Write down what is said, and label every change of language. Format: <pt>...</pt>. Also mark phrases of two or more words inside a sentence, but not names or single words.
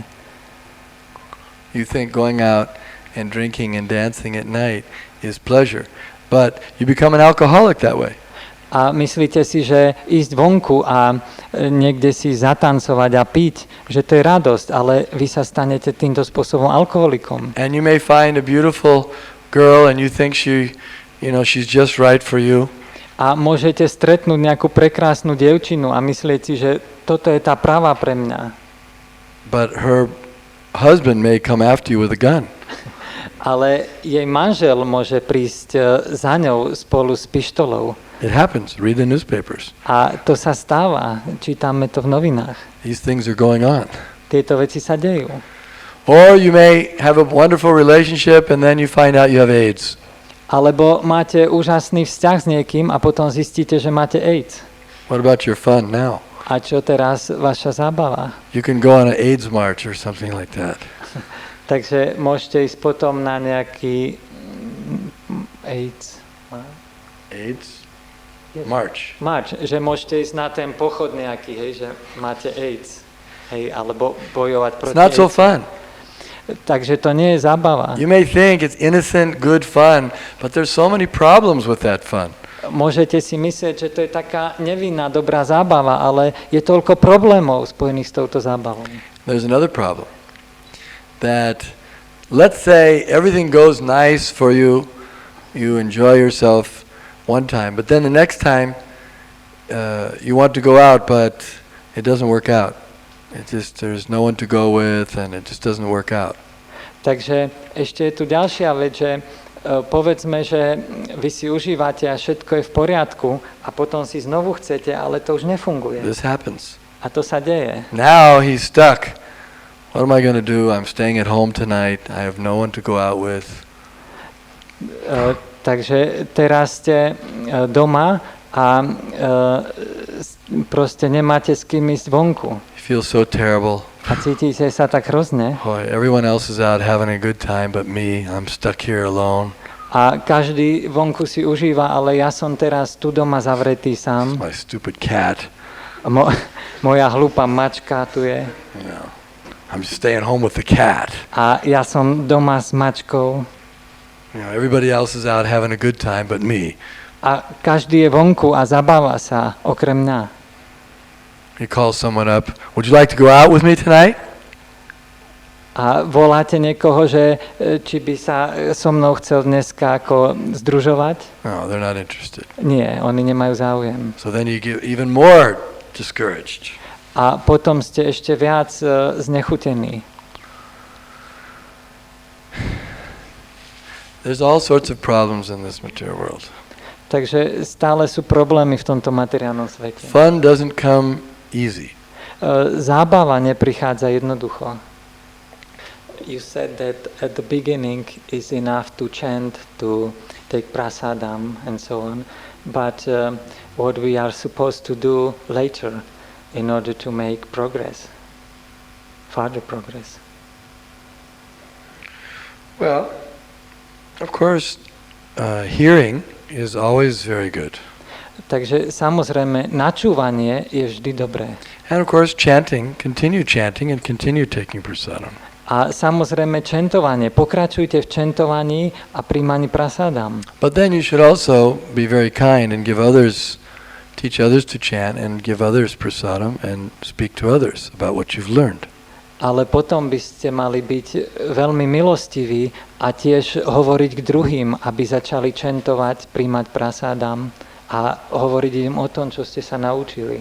<en>You think going out and drinking and dancing at night is pleasure, but you become an alcoholic that way.</en> <sk>A myslíte si, že ísť vonku a niekde si zatancovať a piť, že to je radosť, ale vy sa stanete týmto spôsobom alkoholikom.</sk> <en>And you may find a beautiful girl and you think she's just right for you.</en> <sk>A môžete stretnúť nejakú prekrásnu dievčinu a myslieť si, že toto je tá práva pre mňa.</sk> <en>But her husband may come after you with a gun.</en> <sk>Ale jej manžel môže prísť za ňou spolu s pištolou.</sk> <en>It happens. Read the newspapers.</en> <sk>A to sa stáva. Čítame to v novinách.</sk> <en>These things are going on.</en> <sk>Tieto veci sa dejú.</sk> <en>Or you may have a wonderful relationship and then you find out you have AIDS.</en> <sk>Alebo máte úžasný vzťah s niekým a potom zistíte, že máte AIDS.</sk> <en>What about your fun now?</en> <sk>A čo teraz vaša zábava?</sk> <en>You can go on an AIDS march or something like that.</en> <sk>Takže môžete ísť potom na nejaký</sk> <en>AIDS march,</en> <sk>že môžete ísť na ten pochod nejaký, hej, že máte AIDS, hej, alebo bojovať proti AIDS.</sk> <en>It's not so fun.</en> <sk>Takže to nie je zábava.</sk> <en>You may think it's innocent, good fun, but there's so many problems with that fun.</en> <sk>Môžete si myslieť, že to je taká nevinná, dobrá zábava, ale je toľko problémov spojených s touto zábavou.</sk> <en>There's another problem. That let's say everything goes nice for you, you enjoy yourself one time, but then the next time you want to go out, but it doesn't work out. There's no one to go with and it just doesn't work out.</en> <sk>Takže ešte je tu ďalšia vec, že povedzme, že vy si užívate a všetko je v poriadku a potom si znovu chcete, ale to už nefunguje.</sk> <en>This happens.</en> <sk>A to sa deje.</sk> <en>Now he's stuck. What am I going to do? I'm staying at home tonight. I have no one to go out with.</en> <sk>Takže teraz ste doma a proste nemáte s kým ísť vonku.</sk> <en>You feel so terrible.</en> <sk>A cítite sa tak hrozne.</sk> <en>Boy, everyone else is out having a good time but me. I'm stuck here alone.</en> <sk>A každý vonku si užíva, ale ja som teraz tu doma zavretý sám.</sk> <en>My stupid cat.</en> <sk>Moja hlúpa mačka tu je.</sk> <en>No. I'm just staying home with the cat.</en> <sk>A ja som doma s mačkou.</sk> <en>Everybody else is out having a good time but me.</en> <sk>A každý je vonku a zabáva sa, okrem mňa.</sk> <en>You call someone up, would you like to go out with me tonight?</en> <sk>A voláte niekoho, že či by sa so mnou chcel dneska ako združovať?</sk> <en>No, they're not interested.</en> <sk>Nie, oni nemajú záujem.</sk> <en>So then you get even more discouraged.</en> <sk>A potom ste ešte viac znechutení.</sk> <en>There's all sorts of problems in this material world.</en> <sk>Takže stále sú problémy v tomto materiálnom svete.</sk> <en>Fun doesn't come easy.</en> <sk>Zábava neprichádza jednoducho.</sk> <en>You said that at the beginning is enough to chant, to take prasadam and so on, but what we are supposed to do later in order to make progress, further progress? Well, of course, hearing is always very good.</en> <sk>Takže samozrejme, načúvanie je vždy dobré.</sk> <en>And of course, continue chanting and continue taking prasadam.</en> <sk>A samozrejme, čentovanie. Pokračujte v čentovaní a príjmaní prasadam.</sk> <en>But then you should also be very kind and teach others to chant and give others prasadam and speak to others about what you've learned.</en> <sk>Ale potom by ste mali byť veľmi milostiví a tiež hovoriť k druhým, aby začali čentovať, príjmať prasadam a hovoriť im o tom, čo ste sa naučili.</sk>